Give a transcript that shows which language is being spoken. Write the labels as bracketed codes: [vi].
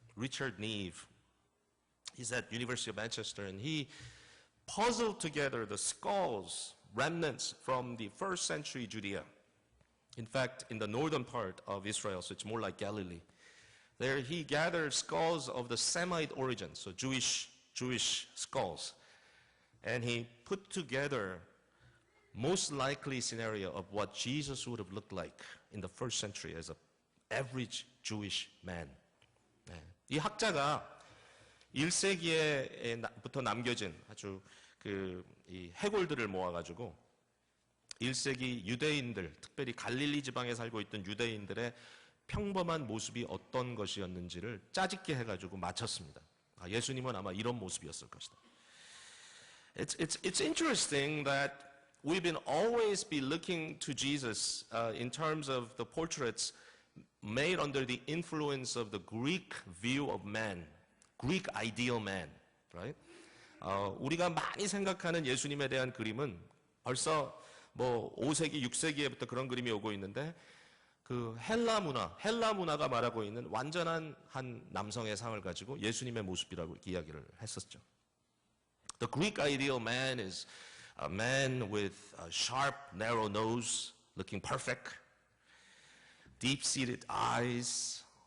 [en] Richard Neve. He's at University of Manchester, and he puzzled together the skulls, remnants from the first century Judea. In fact, in the northern part of Israel, so it's more like Galilee. There he gathered skulls of the Semite origin, so Jewish skulls. And he put together most likely scenario of what Jesus would have looked like in the first century as an average Jewish man. [ko] 네. 이 학자가 1세기에부터 남겨진 아주 이 해골들을 모아가지고 1세기 유대인들, 특별히 갈릴리 지방에 살고 있던 유대인들의 평범한 모습이 어떤 것이었는지를 짜집게 해가지고 맞췄습니다. 예수님은 아마 이런 모습이었을 것이다. [en] It's interesting that we've been always be looking to Jesus in terms of the portraits made under the influence of the Greek view of man, Greek ideal man, right? [ko] 우리가 많이 생각하는 예수님에 대한 그림은 벌써 뭐 5세기, 6세기에부터 그런 그림이 오고 있는데 그 헬라 문화가 말하고 있는 완전한 한 남성의 상을 가지고 예수님의 모습이라고 이야기를 했었죠. [en] The Greek ideal man is a man with a sharp, narrow nose, looking perfect, deep-seated eyes.